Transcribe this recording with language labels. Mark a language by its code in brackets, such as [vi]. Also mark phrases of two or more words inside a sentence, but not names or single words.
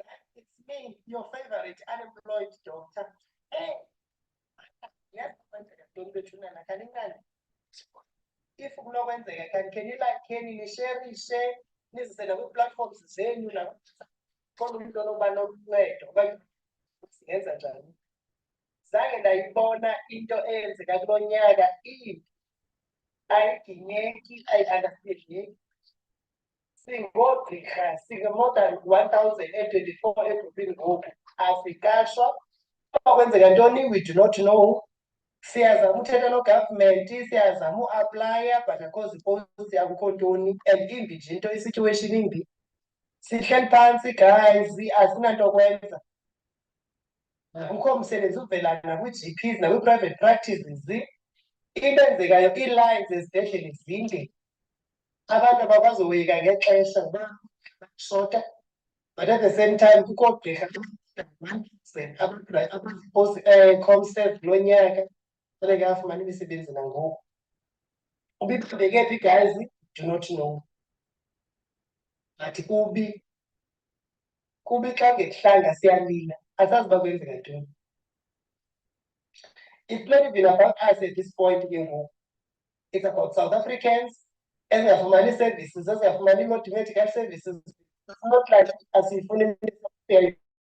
[en] It's me, your favorite unemployed doctor. Hey, yes, don't be too nana. If can you like can you share [xh] nizise nakwi-platforms zenu la khona umuntu onoba noncedo okanye singenza njani? Zange ndayibona into eyenzeka kulo nyaka imbi, ayiginyeki, ayi-understandeki. Singoogqirha singe- [en] more than [xh] 1024 edolophini ngoku, asikashwa. Kwenzeka ntoni? [en] We do not know. [xh] Siyazama uthetha no-government, siyazama uaplaya, but akho ziposti, akukho ntoni. And imbi nje into, isituation imbi. Sihleli phantsi guys, asinanto kwenza. Akukho msebenzi uvela nakwi-GPs nakwi-private practices. Into enzekayo, ii-lines ezibhedlele zinde. Abantu abakwazi uhoyika ngexesha shota, [en] but at the same time [xh] kukho oogqirha ComServe lo nyaka funeke afumane imisebenzi nangoku. Ubiqhubeke phi guys? [en] Do not know. [xh] But kubi xa ngekuhlanga siyalila, asazi uba kwenzeka ntoni. [en] It's not even about us at this point ke ngoku. It's about South Africans [xh] ezingafumani services, ezingafumani medical services. [en] It's not like asifuni